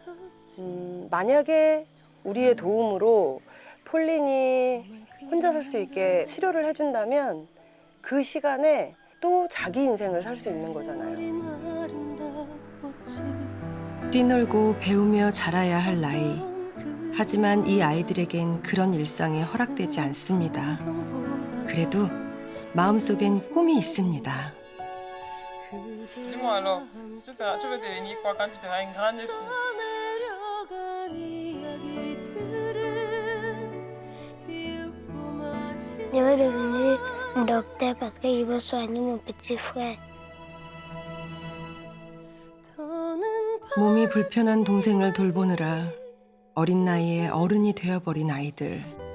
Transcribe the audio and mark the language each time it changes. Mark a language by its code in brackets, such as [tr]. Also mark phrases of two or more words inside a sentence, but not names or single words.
[ko] 만약에 우리의 도움으로 폴린이 혼자 살 수 있게 치료를 해준다면 그 시간에 또 자기 인생을 살 수 있는 거잖아요. 뛰놀고 배우며 자라야 할 나이. 하지만 이 아이들에겐 그런 일상이 허락되지 않습니다. 그래도 마음속엔 꿈이 있습니다. [fr] Dis-moi alors, tu veux devenir quoi quand tu seras une grande fille? Je veux devenir docteur parce que je veux soigner mon petit frère. [ko] 몸이 불편한 동생을 돌보느라 어린 나이에 어른이 되어버린 아이들.